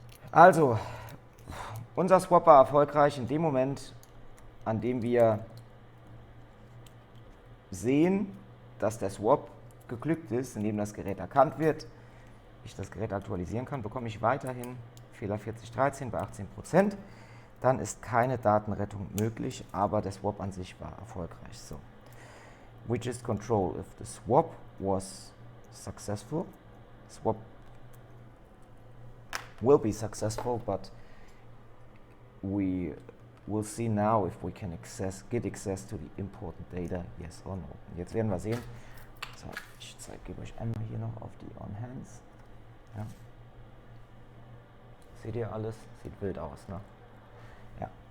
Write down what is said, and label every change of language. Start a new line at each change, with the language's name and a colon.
German: Also, unser Swap war erfolgreich in dem Moment, an dem wir sehen, dass der Swap geglückt ist, indem das Gerät erkannt wird, ich das Gerät aktualisieren kann, bekomme ich weiterhin Fehler 4013 bei 18%. Dann ist keine Datenrettung möglich, aber der Swap an sich war erfolgreich.
English: So, we just control if the swap was successful. Swap will be successful, but we will see now if we can get access to the important data, yes or no.
German: Und jetzt werden wir sehen. So, ich gebe euch einmal hier noch auf die On-Hands. Ja. Seht ihr alles? Sieht wild aus, ne? Ja.